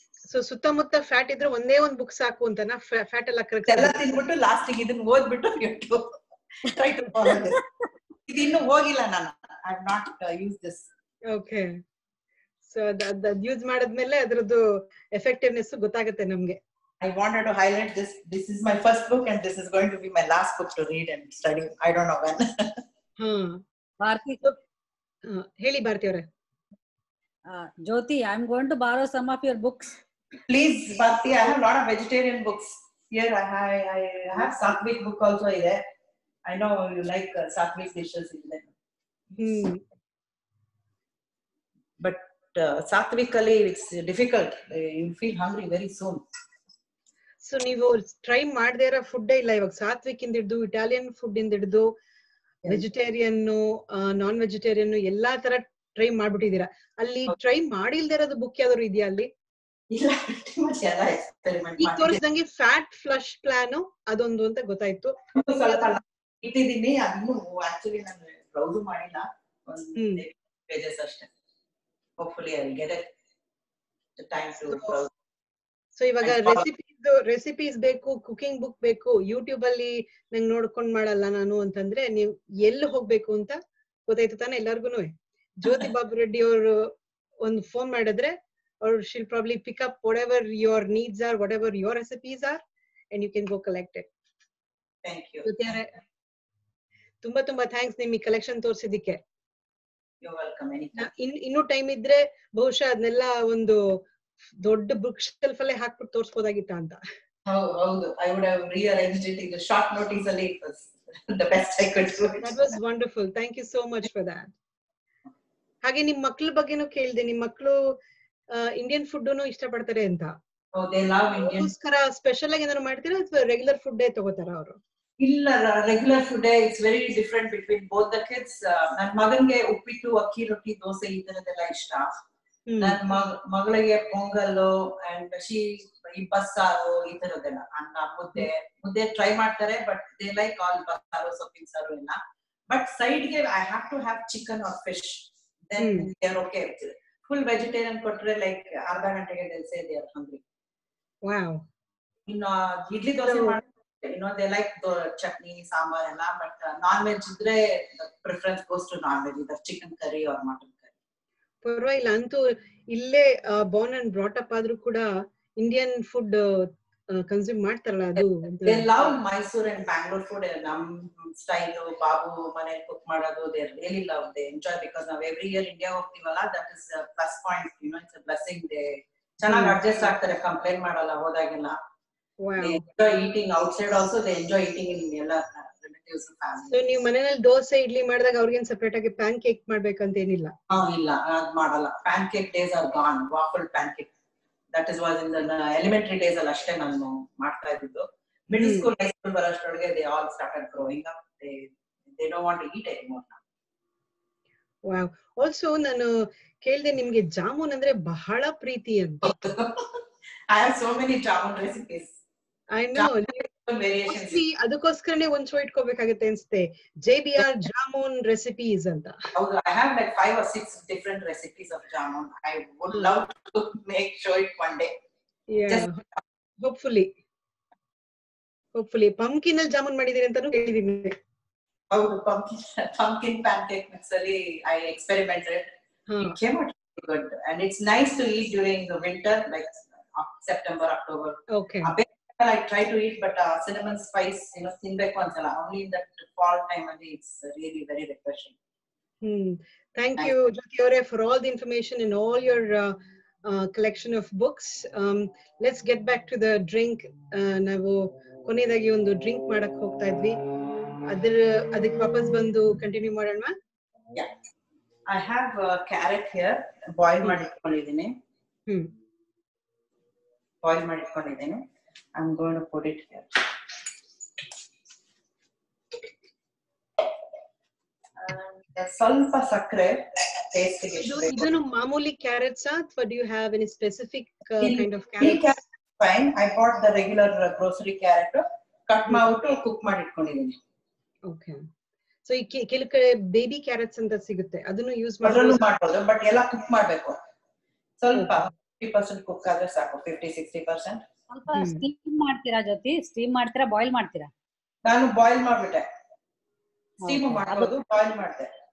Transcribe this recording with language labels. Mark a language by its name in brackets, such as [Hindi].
[Kannada] So ಸುತ್ತಮುತ್ತ fat ಇದ್ರೆ ಒಂದೇ ಒಂದು ಬುಕ್ ಸಾಕು ಅಂತನಾ? ಫ್ಯಾಟ್ ಎಲ್ಲ ಕರೆಕ್ಟ್ ಎಲ್ಲ ತಿನ್ಬಿಟ್ಟು ಲಾಸ್ಟಿಗೆ ಇದನ್ನ ಓದ್ಬಿಟ್ಟು [English] try to follow this. [Kannada] ಇದು ಇನ್ನು ಹೋಗಿಲ್ಲ ನಾನು. [English] I have not used this. Okay. So that [Kannada] use ಮಾಡಿದ್ಮೇಲೆ ಅದರದ್ದು ಎಫೆಕ್ಟಿವ್ನೆಸ್ ಗೊತ್ತಾಗುತ್ತೆ ನಮಗೆ. [English] I wanted to highlight this. This is my first book and this is going to be my last book to read and study. I don't know when. [Kannada] Bharati, ಹೇಳಿ ಭಾರತಿ ಅವರೇ. [English] Jyoti, I am going to borrow some of your books. Please, Bharti, I have a lot of vegetarian books. Here I have Sattvic book also ಇದೆ. I know you like Sattvic dishes in there. But Sattvically it's difficult. You feel hungry very soon. [Kannada] So ನೀವು try ಮಾಡದೇ ಇರೋ food ಇಲ್ಲ ಇವಾಗ. ಸಾತ್ವಿಕ್ ಇಂದ ಹಿಡಿದು Italian food ಇಂದ ಹಿಡಿದು ವೆಜಿಟೇರಿಯನ್, ನಾನ್ ವೆಜಿಟೇರಿಯನ್ ಎಲ್ಲಾ ತರ ಟ್ರೈ ಮಾಡ್ಬಿಟ್ಟಿದೀರಾ. ಅಲ್ಲಿ ಟ್ರೈ ಮಾಡಿಲ್ದೇ ಇರೋದು ಬುಕ್ ಯಾವ್ದಾದ್ರು ಇದೆಯಾ ಅಲ್ಲಿ? ಇಲ್ಲ, ಎಲ್ಲ ಎಕ್ಸ್ಪೆರಿಮೆಂಟ್ ಈಗ ತೋರಿಸಿದಂಗೆ ಫ್ಯಾಟ್ ಫ್ಲಶ್ ಪ್ಲಾನ್ ಅದೊಂದು ಅಂತ ಗೊತ್ತಾಯ್ತು. ಸ್ವಲ್ಪ ಇಟ್ಟಿದ್ದೀನಿ, ಅದನ್ನು ಆಕ್ಚುಲಿ ನಾನು ಬ್ರೌಸ್ ಮಾಡಿಲ್ಲ, ಒಂದು ಪೇಜಸ್ ಅಷ್ಟೇ. [English] Hopefully I will get it the time to browse. [Kannada] So ಇವಾಗ ರೆಸಿಪೀಸ್ ಬೇಕು, ಕುಕಿಂಗ್ ಬುಕ್ ಬೇಕು, ಯೂಟ್ಯೂಬ್ ಅಲ್ಲಿ ನಂಗೆ ನೋಡ್ಕೊಂಡ್ ಮಾಡಲ್ಲ ನಾನು ಅಂತಂದ್ರೆ ನೀವು ಎಲ್ಲಿ ಹೋಗ್ಬೇಕು ಅಂತ ಗೊತ್ತಾಯ್ತು ತಾನೆ ಎಲ್ಲಾರ್ಗುನು. ಜ್ಯೋತಿ ಬಾಬು ರೆಡ್ಡಿ ಅವರು ಒಂದು ಫೋನ್ ಮಾಡಿದ್ರೆ [English] or she'll probably pick up whatever your needs are, whatever your recipes are, and you can go collect it. Thank you. [Kannada] ತುಂಬಾ ಥ್ಯಾಂಕ್ಸ್ ನಿಮ್ ಈ ಕಲೆಕ್ಷನ್ ತೋರಿಸಿದ್ದಕ್ಕೆ. [English] You're welcome. Anytime. [Kannada] ಇನ್ನು ಟೈಮ್ ಇದ್ರೆ ಬಹುಶಃ ಅದನ್ನೆಲ್ಲ ಒಂದು ದೊಡ್ಡ ಬುಕ್ ಶೆಲ್ಫ್ ಅಲ್ಲೇ ಹಾಕ್ಬಿಟ್ಟು ತೋರಿಸಬಹುದಾಗಿತ್ತ ಅಂತ. ಹೌದು, [English] I would have rearranged it in the short notice ಅಲ್ಲಿ. It was the best I could do. That was wonderful. Thank you so much for that. [Kannada] ಹಾಗೆ ನಿಮ್ ಮಕ್ಕಳ ಬಗ್ಗೆನೂ ಕೇಳಿದೆ. ನಿಮ್ ಮಕ್ಕಳು ಇಂಡಿಯನ್ ಫುಡ್ ಇಷ್ಟಪಡ್ತಾರೆ ಅಂತ. [English] They love Indian. [Kannada] ಸ್ಪೆಷಲ್ ಆಗಿ ಏನಾದ್ರು ಮಾಡ್ತೀರಾ ಅಥವಾ ರೆಗ್ಯುಲರ್ ಫುಡ್ ತಗೋತಾರ ಅವರು? ಇಲ್ಲ, [English] Regular food. It's very different between both the kids. [Kannada] ನನ್ನ ಮಗನ್ಗೆ ಉಪ್ಪಿಟ್ಟು, ಅಕ್ಕಿ ರೊಟ್ಟಿ, ದೋಸೆ ಈ ತರದೆಲ್ಲ ಇಷ್ಟ. ನನ್ನ ಮಗಳಿಗೆ ಪೊಂಗಲ್ಲು ಅಂಡ್ ಈ ಬಸ್ಸಾರು ಈ ತರದೆಲ್ಲ, ಅನ್ನ, ಮುದ್ದೆ ಟ್ರೈ ಮಾಡ್ತಾರೆ. [English] but they like all [Kannada] ಬಸ್ಸಾರು, ಸೊಪ್ಪಿನ ಸಾರು ಎಲ್ಲ. [English] but [Kannada] ಸೈಡ್ಗೆ [English] I have to have chicken or fish, then they are okay with it. [Kannada] Full vegetarian ಕೊಟ್ರೆ ಲೈಕ್ ಅರ್ಧ ಗಂಟೆಗೆ [English] they'll say they are hungry. Wow. [Kannada] ಇನ್ನು ಇಡ್ಲಿ ದೋಸೆ ಮಾಡಿದ್ರೆ [English] they like the chutney, sambar ಎಲ್ಲ. But non veg [Kannada] ಇದ್ರೆ [English] Preference goes to non veg, either chicken curry or mutton curry. [Kannada] ಪರವಾಗಿಲ್ಲ, ಅಂತೂ ಇಲ್ಲೇ ಬಾರ್ನ್ ಅಂಡ್ ಬ್ರಾಟ್ ಅಪ್ ಆದ್ರೂ ಕೂಡ ಇಂಡಿಯನ್ ಫುಡ್ ಕನ್ಸ್ಯೂಮ್ ಮಾಡ್ತಾರಲ್ಲ ಅದು. [English] They love Mysore and Bangalore food. [Kannada] ನಮ್ ಸ್ಟೈಲ್ ಬಾಬು ಮನೇಲಿ ಕುಕ್ ಮಾಡೋದು [English] they really love, they enjoy, because [Kannada] ನಾವು [English] every year India [Kannada] ಹೋಗ್ತೀವಲ್ಲ, [English] that is a plus point, it's a blessing. they [Kannada] ಚೆನ್ನಾಗಿ adjust ಆಗ್ತಾರೆ, ಕಂಪ್ಲೇಂಟ್ ಮಾಡಲ್ಲ ಹೋದಾಗೆಲ್ಲ. [English] they enjoy eating outside also, they enjoy eating in [Kannada] ಎಲ್ಲ [English] relatives and family. [Kannada] So ನೀವು ಮನೆಯಲ್ಲಿ ದೋಸೆ ಇಡ್ಲಿ ಮಾಡಿದಾಗ ಅವ್ರಿಗೇನ್ separate ಆಗಿ ಪ್ಯಾನ್ ಕೇಕ್ ಮಾಡ್ಬೇಕಂತ ಏನಿಲ್ಲ? ಇಲ್ಲ, ಅದ್ ಮಾಡಲ್ಲ. [English] Pancake days are gone. Waffle pancake that is was in the elementary days [Kannada] ಅಲ್ಲಿ ಅಷ್ಟೇ ನಾನು ಮಾಡ್ತಾ ಇದ್ದಿದ್ದು. Middle school, high school ಬರೋಷ್ಟೊಳಗೆ [English] they all started growing up. they don't want to eat anymore now. Wow. [Kannada] Also ನಾನು ಕೇಳಿದೆ ನಿಮ್ಗೆ ಜಾಮೂನ್ ಅಂದ್ರೆ ಬಹಳ ಪ್ರೀತಿ ಅಂತ. [English] I have so many jamun recipes. I know. Variations. [Kannada] ಅದಕ್ಕೋಸ್ಕರನೇ ಒಂದ್ ಶೋ ಇಟ್ಕೋಬೇಕಾಗುತ್ತೆ ಅನ್ಸುತ್ತೆ, JBR ಜಾಮೂನ್ ರೆಸಿಪೀಸ್ ಅಂತ. ಹೌದು, [English] I have like 5 or 6 different recipes of jamun. I would love to show it one day. Yeah. [Kannada] Hopefully pumpkin ಅಲ್ಲಿ ಜಾಮೂನ್ ಮಾಡಿದೀನಿ ಅಂತಾನೂ ಕೇಳಿದೀನಿ. ಹೌದು, [English] pumpkin pancake mix ಅಲ್ಲಿ I experimented. It came out good and it's nice to eat during the winter, like September, October. Okay. I try to eat, but cinnamon spice, [Kannada] ತಿನ್ಬೇಕು ಅನ್ಸಲ್ಲ. [English] Only in that fall time [Kannada] ಅಲ್ಲಿ [English] it's really very refreshing. Thank you, Jyoti Aure, for all the information and all your collection of books. Let's get back to the drink. [Kannada] ನಾವು ಕೊನೆಯದಾಗಿ ಒಂದು drink ಮಾಡಕ್ ಹೋಗ್ತಾ ಇದ್ವಿ, ಅದಕ್ಕೆ ವಾಪಸ್ ಬಂದು ಕಂಟಿನ್ಯೂ ಮಾಡೋಣ. [English] Yeah, I have carrot here, boil [Kannada] ಮಾಡಿಟ್ಕೊಂಡಿದ್ದೀನಿ. Boil ಮಾಡಿಟ್ಕೊಂಡಿದ್ದೀನಿ. [English] I'm going to put it here. [Kannada] ಸ್ವಲ್ಪ ಸಕ್ಕರೆ ಟೇಸ್ಟ್ ಗೆ. ಇದನ್ನು ಮಾಮೂಲಿ ಕ್ಯಾರೆಟ್ಸ್ ಅಥವಾ [English] do you have any specific kind of carrots? Fine, I bought the regular grocery carrot, cut [Kannada] ಮಾಡ್ಬಿಟ್ಟು cook ಮಾಡಿ ಇಟ್ಕೊಂಡಿದ್ದೀನಿ. [English] Okay, so [Kannada] ಈ ಕೆಲವು ಕಡೆ ಬೇಬಿ ಕ್ಯಾರೆಟ್ಸ್ ಅಂತ ಸಿಗುತ್ತೆ, ಅದನ್ನು ಯೂಸ್ ಮಾಡ್ಬೋದು, ಬಟ್ ಎಲ್ಲ ಕುಕ್ ಮಾಡಬೇಕು. ಸ್ವಲ್ಪ 50% ಕುಕ್ ಆದ್ರೆ ಸಾಕು, 50-60%. ಸ್ವಲ್ಪ ಸ್ಟೀಮ್ ಮಾಡ್ತೀರಾ ಜ್ಯೋತಿ? ಸ್ಟೀಮ್ ಮಾಡ್ತೀರಾ ಬಾಯ್ಲ್ ಮಾಡ್ತೀರಾ? ನಾನು ಬಾಯ್ಲ್ ಮಾಡ್ಬಿಟ್ಟೆ. ಸ್ಟೀಮ್ ಮಾಡೋದು ಬಾಯ್ಲ್ ಮಾಡ್ದೆ.